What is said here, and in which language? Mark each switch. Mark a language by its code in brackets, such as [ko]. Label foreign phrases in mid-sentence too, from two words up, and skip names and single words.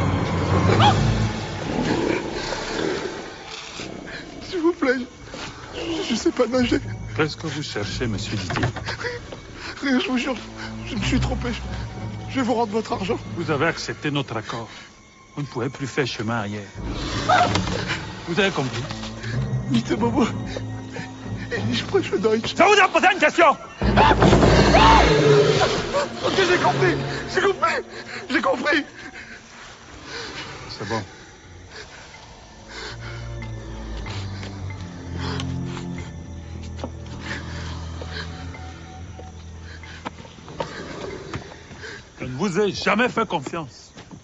[fr] S'il vous plaît, Je sais pas nager. Qu'est-ce que vous cherchez, monsieur Didier? Rien, je vous jure. Je me suis trompé. Je vais vous rendre votre argent. Vous avez accepté notre accord. Vous ne pouvez plus faire chemin arrière. Vous avez compris? Mr. Bobo. [de] Ich spreche Deutsch. [fr] Ça vous a posé une question? Ok, j'ai compris. J'ai compris. J'ai compris. C'est bon. Je ne vous ai jamais fait confiance.